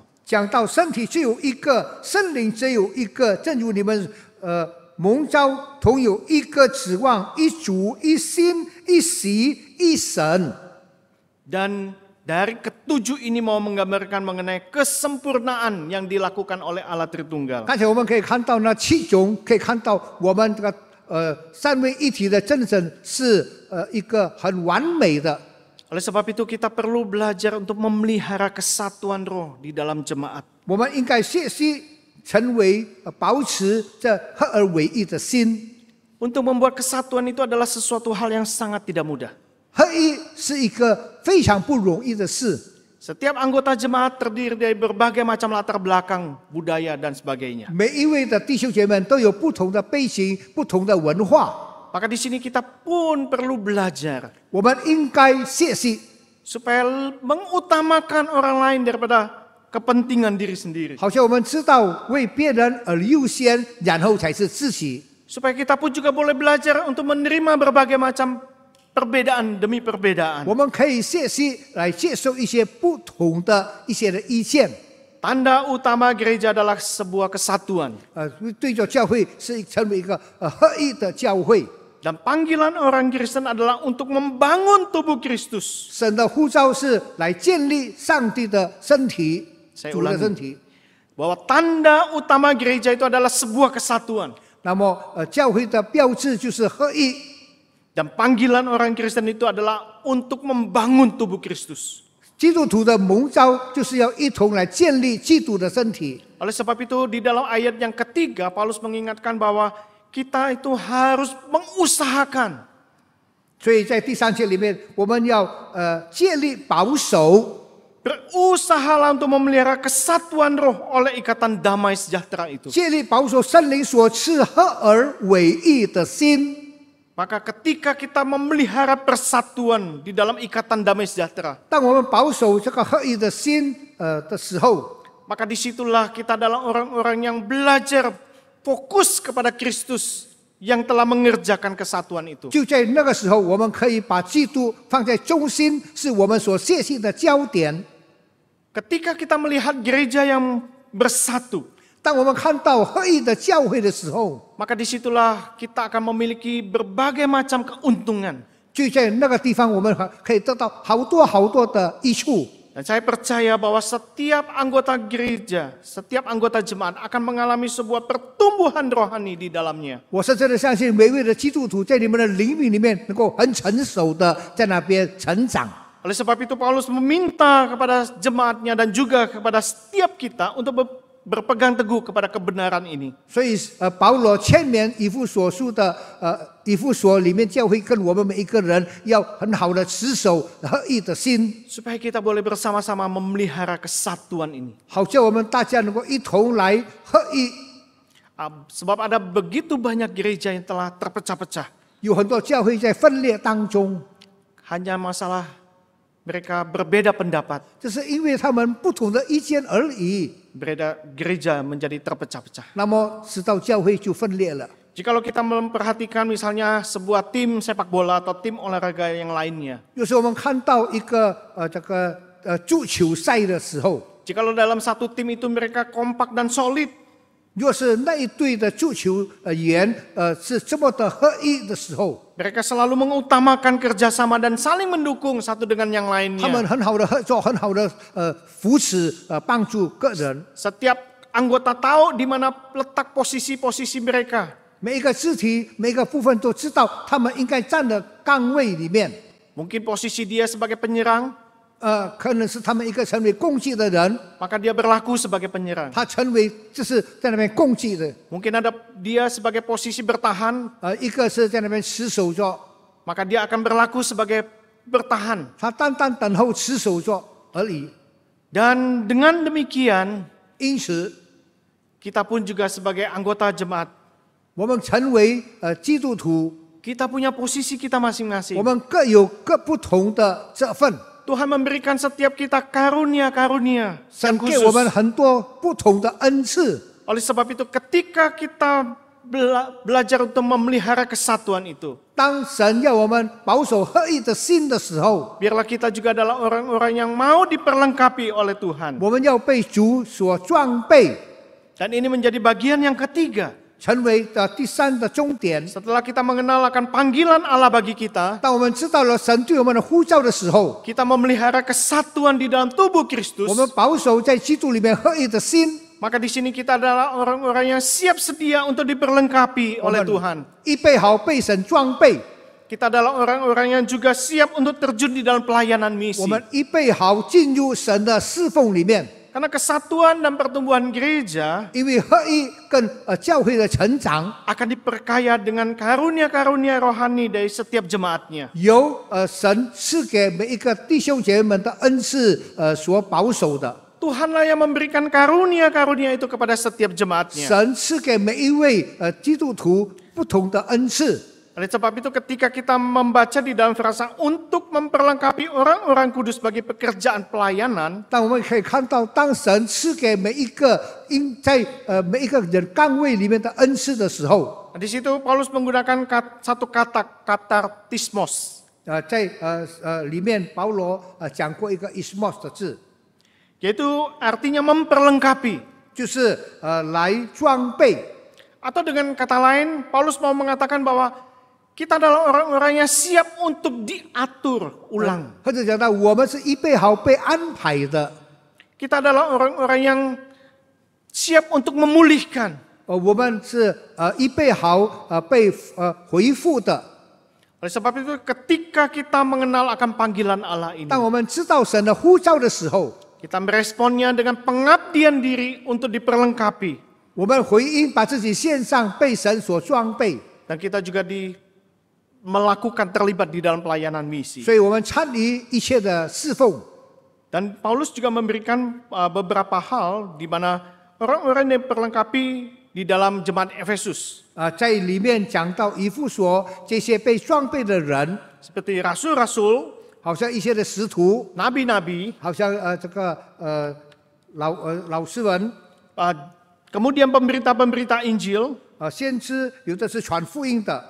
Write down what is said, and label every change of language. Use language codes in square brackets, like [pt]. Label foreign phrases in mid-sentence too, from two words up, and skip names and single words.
[zh] 讲到身体只有一个，圣灵只有一个，正如你们蒙召同有一个指望，一主，一心，一洗，一神。 [id] Dan dari ketujuh ini mau menggambarkan mengenai kesempurnaan yang dilakukan oleh Allah Tritunggal. [zh] 刚才我们可以看到那7种，可以看到我们这个三位一体的真神是一个很完美的。 [id] Oleh sebab itu kita perlu belajar untuk memelihara kesatuan roh di dalam jemaat. [zh] 我们应该学习成为保持这合而为一的心。 [id] Untuk membuat kesatuan itu adalah sesuatu hal yang sangat tidak mudah. [zh] 合一是一个非常不容易的事。 [id] Setiap anggota jemaat terdiri dari berbagai macam latar belakang, budaya dan sebagainya. [zh] 每一位的弟兄姐妹都有不同的背景、不同的文化。 [id] Maka di sini kita pun perlu belajar [zh] 我们应该学习， [id] supaya mengutamakan orang lain daripada kepentingan diri sendiri. [zh] 好像我们知道为别人而优先，然后才是自己。 [id] Supaya kita pun juga boleh belajar untuk menerima berbagai macam perbedaan demi perbedaan. [zh] 我们可以学习来接受一些不同的一些的意见。 [id] Tanda utama gereja adalah sebuah kesatuan. [zh] 对着教会是成为一个合一的教会。 [id] Dan panggilan orang Kristen adalah untuk membangun tubuh Kristus. [zh] 神的呼召是来建立上帝的身体， [id] Saya [zh] 主的 [id] ulangi. [zh] 身体。 [id] Bahwa tanda utama gereja itu adalah sebuah kesatuan. [zh] 那么教会的标志就是合一。 [id] Dan panggilan orang Kristen itu adalah untuk membangun tubuh Kristus. [zh] 基督徒的蒙召就是要一同来建立基督的身体。 [id] Oleh sebab itu di dalam ayat yang ketiga Paulus mengingatkan bahwa kita itu harus mengusahakan. [zh] 所以在第3节里面，我们要竭力保守， [id] Berusahalah untuk memelihara kesatuan roh oleh ikatan damai sejahtera itu. [zh] 竭力保守圣灵所赐合而为一的心。 [id] Maka ketika kita memelihara persatuan di dalam ikatan damai sejahtera, [zh] 当我们保守这个合一的心的时候， [id] maka disitulah kita adalah orang-orang yang belajar fokus kepada Kristus yang telah mengerjakan kesatuan itu. [zh] 就在那个时候，我们可以把基督放在中心，是我们所学习的焦点。 [id] Ketika kita melihat gereja yang bersatu, [zh] 当我们看到合一的教会的时候， [id] maka disitulah kita akan memiliki berbagai macam keuntungan. [zh] 就在那个地方，我们可以得到好多的益处。 [id] Dan saya percaya bahwa setiap anggota gereja, setiap anggota jemaat akan mengalami sebuah pertumbuhan rohani di dalamnya. [zh] 我是真的相信每位的基督徒在你们的灵命里面能够很成熟的在那边成长。 [id] Oleh sebab itu Paulus meminta kepada jemaatnya dan juga kepada setiap kita untuk berpegang teguh kepada kebenaran ini. [zh] 所以保罗劝勉以弗所书的以弗所里面教会跟我们每一个人要很好的持守合一的心， [id] Supaya kita boleh bersama-sama memelihara kesatuan ini. [zh] 好叫我们大家能够一同来合一。 [id] Sebab ada begitu banyak gereja yang telah terpecah-pecah. [zh] 有很多教会在分裂当中， [id] Hanya masalah mereka berbeda pendapat. [zh] 这是因为他们不同的意见而已。 [id] Berbeda gereja menjadi terpecah-pecah. [zh] 那么使到教会就分裂了。 [id] Jikalau kita memperhatikan misalnya sebuah tim sepak bola atau tim olahraga yang lainnya. [zh] 有时候我们看到一个这个足球赛的时候， [id] Jikalau dalam satu tim itu mereka kompak dan solid, [zh] 若是那一队的足球员是这么的合一的时候， [id] mereka selalu mengutamakan kerjasama dan saling mendukung satu dengan yang [zh] 他们 [id] lainnya. [zh] 很好的合作，很好的扶持帮助个人。 [id] Setiap anggota tahu di mana letak posisi-posisi mereka. [zh] 每一个肢体、每一个部分都知道他们应该站的岗位里面。 [id] Mungkin posisi dia sebagai penyerang, [zh] 可能是他们一个成为攻击的人， [id] maka dia berlaku sebagai penyerang. [zh] 他成为就是在那边攻击的， [id] Mungkin ada dia sebagai posisi bertahan, [zh] 一个是在那边持守着， [id] maka dia akan berlaku sebagai bertahan. [zh] 他单单等候持守着而已。 [id] Dan dengan demikian, [zh] 因此， [id] kita pun juga sebagai anggota jemaat, [zh] 我们成为基督徒， [id] kita punya posisi kita [zh] 我 [id] masing-masing. [zh] 们各有各不同的这份， [id] Tuhan memberikan setiap kita karunia-karunia [zh] 神 [id] yang [zh] 给我们 [id] khusus. [zh] 很多不同的恩赐。 [id] Oleh sebab itu, ketika kita belajar untuk memelihara kesatuan itu, [zh] 当神要我们保守合一的心的时候， [id] biarlah kita juga adalah orang-orang yang mau diperlengkapi oleh Tuhan. [zh] 我们要被主所装备， [id] Dan ini menjadi bagian yang ketiga. [zh] 成为第三的终点。 [id] Setelah kita mengenal akan panggilan Allah bagi kita, [zh] 当我们知道了神对我们的呼召的时候， [id] kita memelihara kesatuan di dalam tubuh Kristus, [zh] 我们保守在基督里面合一的心， [id] maka di sini kita adalah orang-orang yang siap sedia untuk diperlengkapi oleh Tuhan. [zh] 预备好被神装备， [id] Kita adalah orang-orang yang juga siap untuk terjun di dalam pelayanan misi. [zh] 我们预备好进入神的侍奉里面。 [id] Karena kesatuan dan pertumbuhan gereja [zh] 因为合一跟教会的成长， [id] akan diperkaya dengan karunia-karunia rohani dari setiap jemaatnya. [zh] 由神赐给每一个弟兄姐妹们的恩赐所保守的。 [id] Tuhanlah yang memberikan karunia-karunia itu kepada setiap jemaatnya. [zh] 神赐给每一位基督徒不同的恩赐。 [id] Oleh sebab itu ketika kita membaca di dalam Firasat untuk memperlengkapi orang-orang kudus bagi pekerjaan pelayanan, [zh] 但我们可以看到，当神赐给每一个在每一个人岗位里面的恩赐的时候， [id] di situ Paulus menggunakan satu kata katartismos, [zh] 在里面保罗讲过一个 ismos 的字， [id] yaitu artinya memperlengkapi. [zh] 就是来装备。 [id] Atau dengan kata lain, Paulus mau mengatakan bahwa kita adalah orang-orang yang siap untuk diatur ulang. [zh] 或者讲到我们是预备好被安排的， [id] Kita adalah orang-orang yang siap untuk memulihkan. [zh] 我们是预备好被回复的。 [id] Oleh sebab itu ketika kita mengenal akan panggilan Allah ini, [zh] 当我们知道神的呼召的时候， [id] kita meresponnya dengan pengabdian diri untuk diperlengkapi. [zh] 我们回应，把自己献上，被神所装备， [id] Dan kita juga melakukan terlibat di dalam pelayanan misi. [zh] 所以我们参与一切的侍奉。 [id] Dan Paulus juga memberikan beberapa hal di mana orang-orang yang diperlengkapi di dalam jemaat Efesus. [zh] 在里面讲到以弗所这些被装备的人， [id] Seperti rasul-rasul, [zh] 好像一些的使徒， [id] nabi-nabi, [zh] 好像这个老师们， [id] kemudian pemberita-pemberita Injil, [zh] 先知，有的是传福音的，